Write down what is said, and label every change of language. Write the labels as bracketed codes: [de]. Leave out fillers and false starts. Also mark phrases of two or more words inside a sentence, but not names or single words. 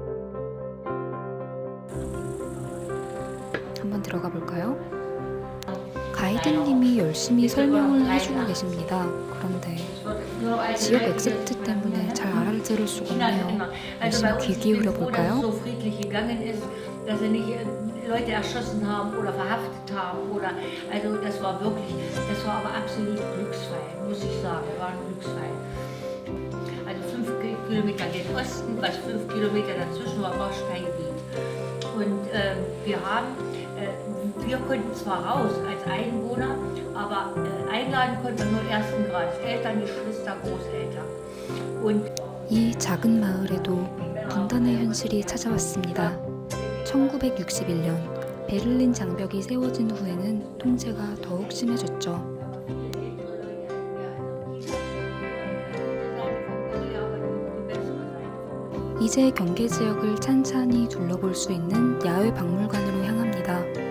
[ko] 한번 들어가 볼까요? 가이드님이 열심히 설명을 해주고 계십니다. 그런데 지역 엑센트 때문에 잘 알아들을 수가 없네요. 열심히 귀 기울여 볼까요? [de] Dass sie nicht Leute erschossen haben oder verhaftet haben oder also das war aber absolut Glücksfall, muss ich sagen, war ein Glücksfall. Also 5 Kilometer gen Osten, was 5 Kilometer dazwischen war Bausteingebiet. Und wir konnten zwar raus als Einwohner, aber einladen konnten wir nur ersten Grades, Eltern, Geschwister, Großeltern. Und [ko] 이 작은 마을에도 분단의 현실이 찾아왔습니다. 1961년 베를린 장벽이 세워진 후에는 통제가 더욱 심해졌죠. 이제 경계 지역을 찬찬히 둘러볼 수 있는 야외 박물관으로 향합니다.